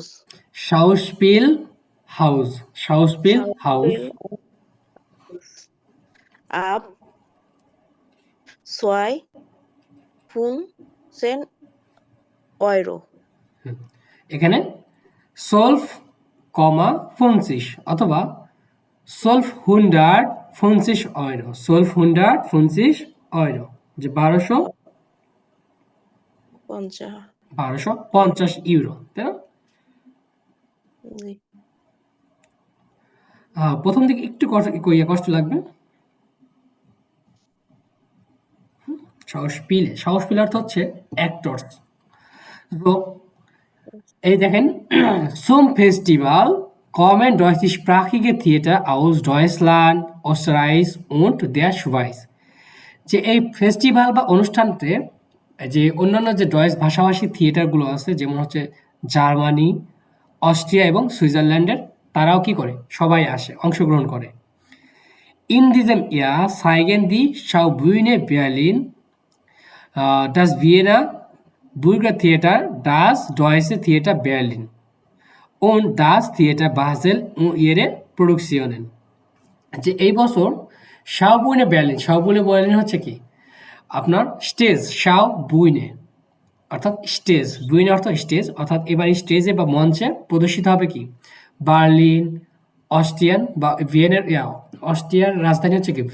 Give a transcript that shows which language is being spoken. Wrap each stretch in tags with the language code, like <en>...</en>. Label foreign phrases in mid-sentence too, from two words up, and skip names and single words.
<de>Schauspielhaus. ab 2,500 Euro.</de> <bn>এখানে 12,50 অথবা 1250 Euro 1250 Euro যে 1250 ইউরো তাই না জি। প্রথম দিকে একটু কষ্ট লাগবে Schauspieler অর্থ হচ্ছে অ্যাক্টরস তো এই দেখেন</bn> <de>zum Festival kommen deutschsprachige Theater aus Deutschland, Österreich und der Schweiz</de> <bn>যে এই ফেস্টিভ্যাল বা অনুষ্ঠানতে যে অন্যান্য যে ডয়েস ভাষাভাষী থিয়েটারগুলো আছে যেমন হচ্ছে জার্মানি অস্ট্রিয়া এবং সুইজারল্যান্ডের তারাও কি করে সবাই আসে অংশগ্রহণ করে</bn> <de>In diesem Jahr zeigen die Schaubühne Berlin, das Wiener Bürgertheater, das Deutsche Theater Berlin und das Theater Basel und ihre Produktionen.</de> <bn>যে এই বছর শাওবুইনে বার্লিন হচ্ছে কি আপনার স্টেজ শাওবুইনে অর্থাৎ স্টেজ বুইনে অর্থ স্টেজ অর্থাৎ এবার স্টেজে বা মঞ্চে প্রদর্শিত হবে কি বার্লিন অস্ট্রিয়ান বা অস্ট্রিয়ার রাজধানী হচ্ছে কি</bn>